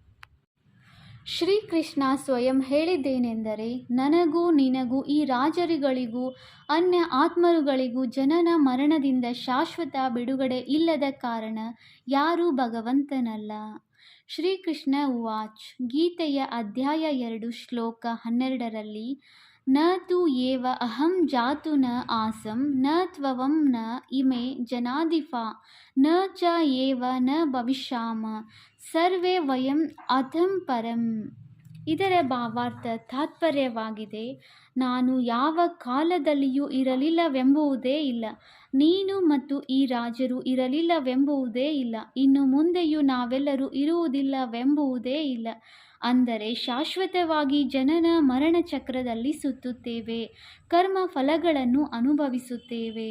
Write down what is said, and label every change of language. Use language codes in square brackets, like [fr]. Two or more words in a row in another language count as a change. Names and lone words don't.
[kn] ಶ್ರೀಕೃಷ್ಣ ಸ್ವಯಂ ಹೇಳಿದ್ದೇನೆಂದರೆ, ನನಗೂ ನಿನಗೂ ಈ ರಾಜರುಗಳಿಗೂ ಅನ್ಯ ಆತ್ಮರುಗಳಿಗೂ ಜನನ ಮರಣದಿಂದ ಶಾಶ್ವತ ಬಿಡುಗಡೆ ಇಲ್ಲದ ಕಾರಣ ಯಾರೂ ಭಗವಂತನಲ್ಲ. ಶ್ರೀಕೃಷ್ಣ ಉವಾಚ್. ಗೀತೆಯ ಅಧ್ಯಾಯ 2 ಶ್ಲೋಕ 12ರಲ್ಲಿ [sa] ನ ತು ಏವ ಅಹಂ ಜಾತು ನ ಆಸಂ ನ ತ್ವಂ ನ ಇಮೆ ಜನಾಧಿಫಾ ನ ಚ ಏವ ನ ಭವಿಷ್ಯಾಮ ಸರ್ವೇ ವಯಂ ಅಧಂ ಪರಂ. [kn] ಇದರ ಭಾವಾರ್ಥ ತಾತ್ಪರ್ಯವಾಗಿದೆ, ನಾನು ಯಾವ ಕಾಲದಲ್ಲಿಯೂ ಇರಲಿಲ್ಲವೆಂಬುವುದೇ ಇಲ್ಲ, ನೀನು ಮತ್ತು ಈ ರಾಜರು ಇರಲಿಲ್ಲವೆಂಬುವುದೇ ಇಲ್ಲ, ಇನ್ನು ಮುಂದೆಯೂ ನಾವೆಲ್ಲರೂ ಇರುವುದಿಲ್ಲವೆಂಬುವುದೇ ಇಲ್ಲ. ಅಂದರೆ ಶಾಶ್ವತವಾಗಿ ಜನನ ಮರಣ ಚಕ್ರದಲ್ಲಿ ಸುತ್ತುತ್ತೇವೆ, ಕರ್ಮ ಫಲಗಳನ್ನು ಅನುಭವಿಸುತ್ತೇವೆ.